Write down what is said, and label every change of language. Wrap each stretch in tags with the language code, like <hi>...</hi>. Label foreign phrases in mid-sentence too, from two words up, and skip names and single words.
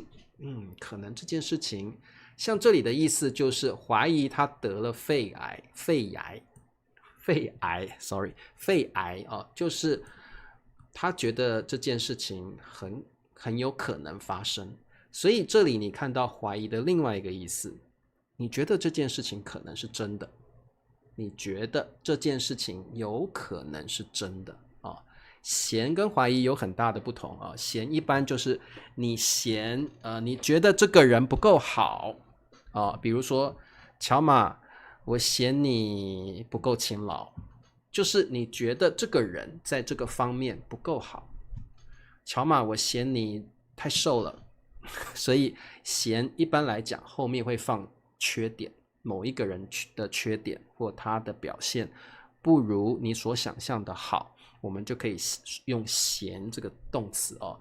<zh>可能這件事情，像這裡的意思就是懷疑他得了肺癌，肺癌哦，就是他覺得這件事情很有可能發生，所以這裡你看到懷疑的另外一個意思，你覺得這件事情可能是真的，你覺得這件事情有可能是真的啊。嫌跟懷疑有很大的不同啊，嫌一般就是你嫌你覺得這個人不夠好啊，比如說喬瑪，我嫌你不夠勤勞，就是你覺得這個人在這個方面不夠好。喬瑪，我嫌你太瘦了，所以嫌一般來講後面會放缺點，某一個人的缺點或他的表現不如你所想象的好，我們就可以用嫌這個動詞哦。</zh>